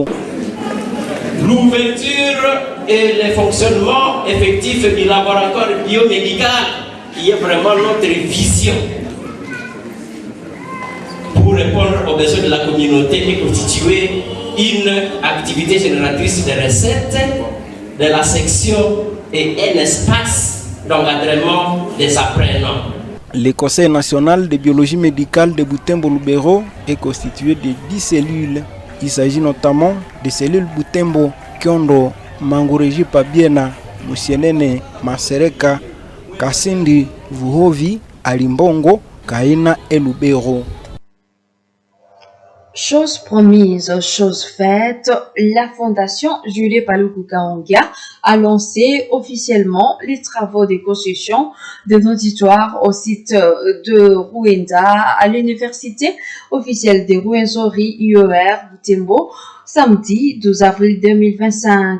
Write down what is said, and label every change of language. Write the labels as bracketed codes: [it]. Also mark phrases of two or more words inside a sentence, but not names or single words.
[fr] L'ouverture et le fonctionnement effectif du laboratoire biomédical qui est vraiment notre vision pour répondre aux besoins de la communauté et constituer une activité génératrice de recettes de la section et un espace d'encadrement des apprenants. Le Conseil national de biologie médicale de Butembo-Lubero est constitué de 10 cellules. Il s'agit notamment des cellules Butembo, Kiondo, Mangureji Pabiena, Musienene, Masereka, Kasindi, Vuhovi, Alimbongo, Kaina et Lubero. Chose promise, chose faite, la Fondation Julie Paluku Kahongya a lancé officiellement les travaux de construction d'un auditoire au site de Ruenda à l'université officielle de Rwenzori IER Butembo samedi 12 avril 2025.